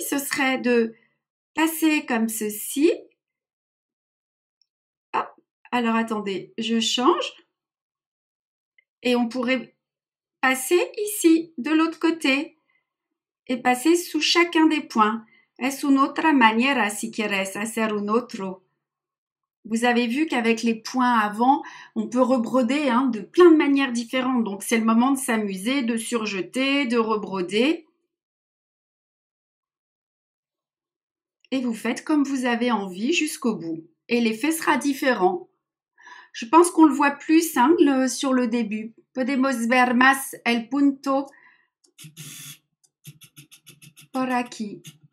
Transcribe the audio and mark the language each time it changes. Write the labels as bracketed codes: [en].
[fr] Ce serait de passer comme ceci. Hop. Alors, attendez, je change. Et on pourrait passer ici, de l'autre côté. Et passer sous chacun des points. [es] Es una otra manera si quieres hacer un otro. [fr] Vous avez vu qu'avec les points avant, on peut rebroder de plein de manières différentes. Donc, c'est le moment de s'amuser, de surjeter, de rebroder. Et vous faites comme vous avez envie jusqu'au bout. Et l'effet sera différent. Je pense qu'on le voit plus sur le début. [es] Podemos ver más el punto por aquí.